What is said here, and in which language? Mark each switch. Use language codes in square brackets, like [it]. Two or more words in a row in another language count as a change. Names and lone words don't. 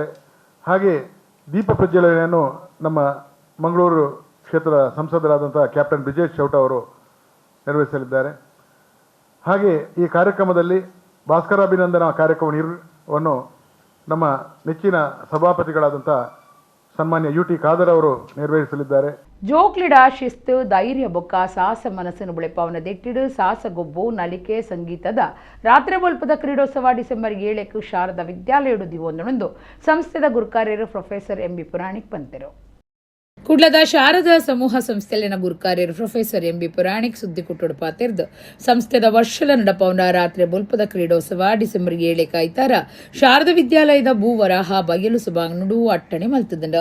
[kn] ಹಾಗೆ ದೀಪ ಪ್ರಜ್ವಲನೆಯನ್ನು ನಮ್ಮ ಮಂಗಳೂರು ಕ್ಷೇತ್ರದ ಸಂಸದರಾದಂತಹ ಕ್ಯಾಪ್ಟನ್ ಬ್ರಿಜೇಶ್ ಚೌಟ ಅವರು ನಿರ್ವಹಿಸಲಿದ್ದಾರೆ. ಹಾಗೆ ಈ ಕಾರ್ಯಕ್ರಮದಲ್ಲಿ ಭಾಸ್ಕರಾಭಿನಂದನಾ ಕಾರ್ಯಕ್ರಮವನ್ನು ನಮ್ಮ ನೆಚ್ಚಿನ ಸಭಾಪತಿಗಳಾದಂಥ ಸನ್ಮಾನ್ಯ UT ಖಾದರ್ ಅವರು ನಿರ್ವಹಿಸಲಿದ್ದಾರೆ. [tcy] ಜೋಕ್ಲಿಡ ಶಿಸ್ತು ಧೈರ್ಯ ಬೊಕ್ಕ ಸಾಹಸ ಮನಸ್ಸಿನ ಬುಳೆಪವನ ದೆಟ್ಟಿಡು ಸಾಹಸಗೊಬ್ಬು ನಲಿಕೆ ಸಂಗೀತದ ರಾತ್ರಿ ಬೊಲ್ಪದ ಕ್ರೀಡೋತ್ಸವ ಡಿಸೆಂಬರ್ 7 ಶಾರದಾ ವಿದ್ಯಾಲಯಡು ದಿವೊಂದೊಂದು ಸಂಸ್ಥೆದ ಗುರುಕಾರ್ಯರು ಪ್ರೊಫೆಸರ್ MB ಪುರಾಣಿಕ್ ಪಂತೆರು. ಕುಡ್ಲದ ಶಾರದಾ ಸಮೂಹ ಸಂಸ್ಥೆಲಿನ ಗುರುಕಾರ್ಯರು ಪ್ರೊಫೆಸರ್ MB ಪುರಾಣಿಕ್ ಸುದ್ದಿ ಕುಟ್ಟುಡು ಪಾತೆರ್ದು ಸಂಸ್ಥೆದ ವರ್ಷಲ ನಡಪವನ ರಾತ್ರಿ ಬೊಲ್ಪದ ಕ್ರೀಡೋತ್ಸವ ಡಿಸೆಂಬರ್ 7 ಐತಾರ ಶಾರದಾ ವಿದ್ಯಾಲಯದ ಭೂವರಾಹ ಬಯಲು ಸಭಾಂಗಣಡು ಅಟ್ಟಣೆ ಮಲ್ತದಂಡ.